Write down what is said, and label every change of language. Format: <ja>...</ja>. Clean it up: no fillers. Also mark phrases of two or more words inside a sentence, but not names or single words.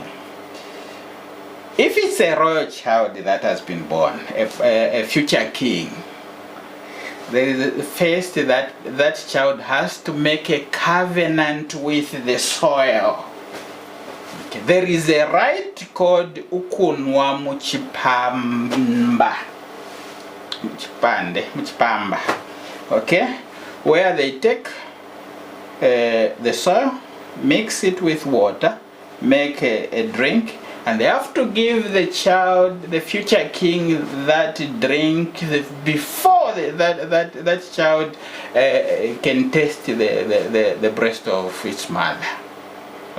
<en>If it's a royal child that has been born, a future king, there is first that child has to make a covenant with the soil. Okay. There is a rite called</en> <bem>ukunwa muchipamba.</bem> <en>Muchipamba. Okay? Where they take the soil, mix it with water, make a drink, and they have to give the child, the future king, that drink before that child can taste the breast of its mother.</en>